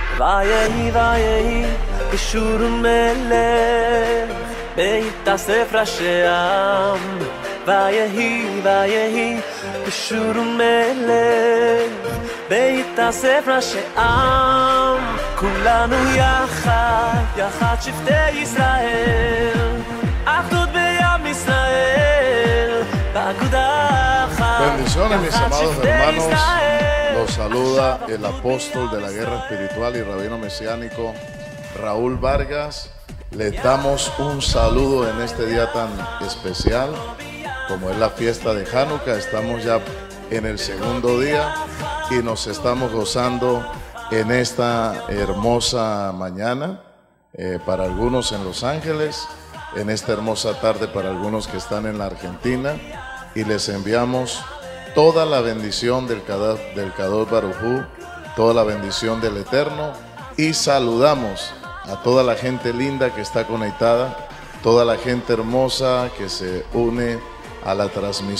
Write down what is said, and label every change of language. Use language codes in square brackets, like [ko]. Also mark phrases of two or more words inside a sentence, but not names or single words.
[he] ויהי ויהי בשור מלך בהתאסף ראשי עם ויהי ויהי בשור מלך בהתאסף ראשי עם כולנו יחד יחד שבטי ישראל אחדות בעם ישראל באגודה אחת. [es] Bendiciones, mis amados hermanos. Los saluda el apóstol de la guerra espiritual y rabino mesiánico Raúl Vargas. Les damos un saludo en este día tan especial como es la fiesta de Hanukkah. Estamos ya en el segundo día y nos estamos gozando en esta hermosa mañana para algunos en Los Ángeles, en esta hermosa tarde para algunos que están en la Argentina, y les enviamos toda la bendición del [he] קדוש ברוך הוא, [es] toda la bendición del Eterno, y saludamos a toda la gente linda que está conectada, toda la gente hermosa que se une a la transmisión.